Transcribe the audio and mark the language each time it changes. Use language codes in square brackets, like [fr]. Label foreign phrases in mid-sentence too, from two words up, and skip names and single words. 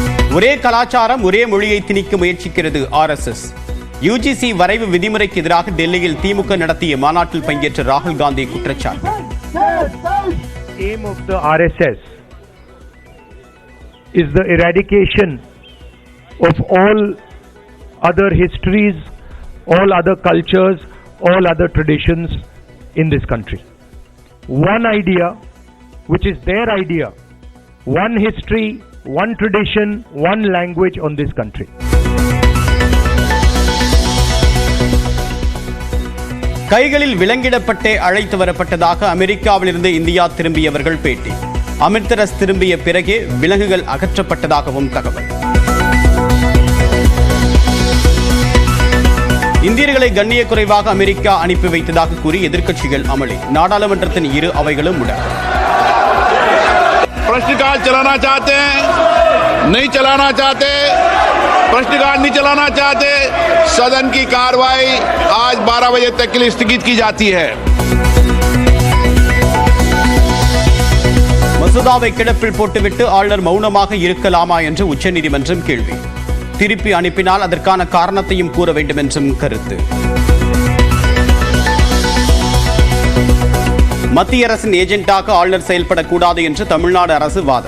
[ta] ஒரே கலாச்சாரம் ஒரே மொழியை திணிக்க முயற்சிக்கிறது RSS. UGC வரைவு விதிமுறைக்கு எதிராக டெல்லியில் திமுக நடத்திய மாநாட்டில் பங்கேற்ற ராகுல் காந்தி குற்றச்சாட்டு. [en] Aim of the RSS is the eradication of all other histories, all other cultures, all other traditions in this country. One idea, which is their idea, one history, one tradition, one language on this country. [ta] கைகளில் விலங்கிடப்பட்டே அழைத்து வரப்பட்டதாக அமெரிக்காவிலிருந்து இந்தியா திரும்பியவர்கள் பேட்டி. அமிர்தரஸ் திரும்பிய பிறகே விலங்குகள் அகற்றப்பட்டதாகவும் தகவல். இந்தியர்களை கண்ணிய குறைவாக அமெரிக்கா அனுப்பி வைத்ததாக கூறி எதிர்க்கட்சிகள் அமளி. நாடாளுமன்றத்தின் இரு அவைகளும் முடக்கம். [hi] प्रश्नकाल चलाना चाहते हैं, नहीं चलाना चाहते, प्रश्नकाल नहीं चलाना चाहते, सदन की कार्रवाई आज 12 बजे तक के लिए स्थगित की जाती है. [ta] மசோதாவை கிடப்பில் போட்டுவிட்டு ஆளுநர் மௌனமாக இருக்கலாமா என்று உச்சநீதிமன்றம் கேள்வி. திருப்பி அனுப்பினால் அதற்கான காரணத்தையும் கூற வேண்டும் என்றும் கருத்து. மத்திய அரசின் ஏஜென்டாக ஆளுநர் செயல்படக்கூடாது என்று தமிழ்நாடு அரசு வாதம்.